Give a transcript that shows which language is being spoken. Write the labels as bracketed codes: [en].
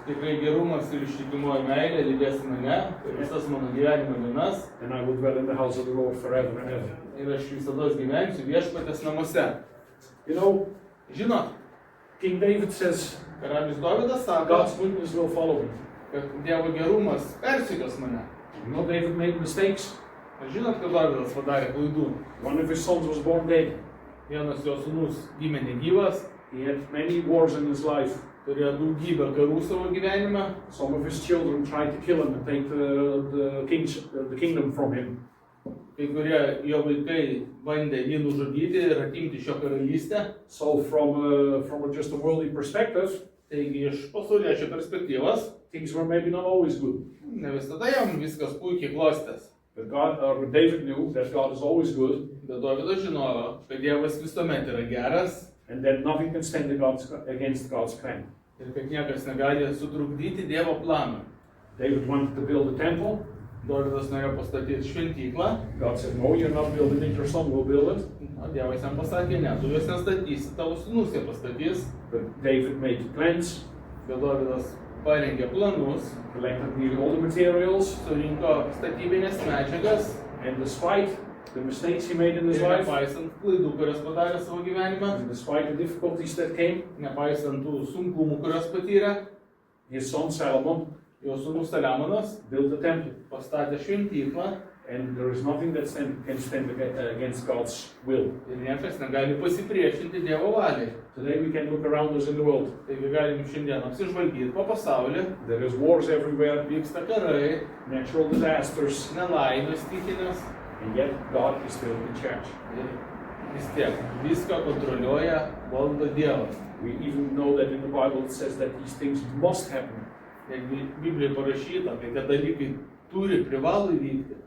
[lt] Tikrai gerumas ir ištikimoji meilė lydės mane per visas mano gyvenimo dienas [en] and I will dwell in the house of the Lord forever and ever. [lt] ir aš visada gyvensiu viešpatės namuose. [en] You know, [lt] Žinot, [en] King David says, [lt] karalius Dovydas sako, [en] God's goodness will follow me. [lt] kad Dievo gerumas persekios mane. [en] You know, David made mistakes. [lt] Ar žinot, kad Dovydas padarė klaidų? [en] One of his sons was born dead. [lt] Vienas jo sūnus gimė negyvas, [en] He had many wars in his life. [lt] turėjo daugybę karų savo gyvenime. [en] Some of his children tried to kill him and take the kingdom from him. [lt] Kai kurie jo vaikai bandė jį nužudyti ir atimti šio karalystę. [en] So from just a worldly perspective, [lt] Taigi iš pasauliečio perspektyvos, [en] things were maybe not always good. [lt] ne visada jam viskas puikiai klostės. [en] But David knew that God is always good, [lt] Bet Dovydas žinojo, kad Dievas visuomet yra geras [en] and that nothing can stand against God's plan. [lt] ir kad niekas negali sutrukdyti Dievo planą. [en] David wanted to build a temple. [lt] Dovydas norėjo pastatyti šventyklą, [en] God said, no, you're not building it, your son will build it. [lt] o Dievas jam pasakė, ne, tu jos nestatysi, tavo sūnus ją pastatys. [en] But David made plans, [lt] Bet Dovydas parengė planus, [en] collected nearly all the materials, [lt] surinko statybinės medžiagas [en] and despite the mistakes he made in his [lt] ir [en] life, [lt] nepaisant klaidų, kurias padarė savo gyvenime, [en] and despite the difficulties that came, [lt] nepaisant tų sunkumų, kurias patyrė, [en] his son Solomon [lt] jo sūnus Saliamonas [en] built the temple. [lt] pastatė šventyklą [en] And there is nothing that can stand against God's will. [lt] ir niekas negali pasipriešinti Dievo valiai. [en] Today we can look around us in the world. [lt] Taigi galim šiandien apsižvalgyti po pasaulį, [en] There is wars everywhere, [lt] vyksta karai, [en] natural disasters, [lt] nelaimės stichinės [en] and yet God is still in charge. [lt] ir vis tiek viską kontroliuoja, valdo Dievas. [en] We even know that in the Bible it says that these things must happen. [lt] Jeigu Biblijoje parašyta, tai tie dalykai turi, privalo įvykti.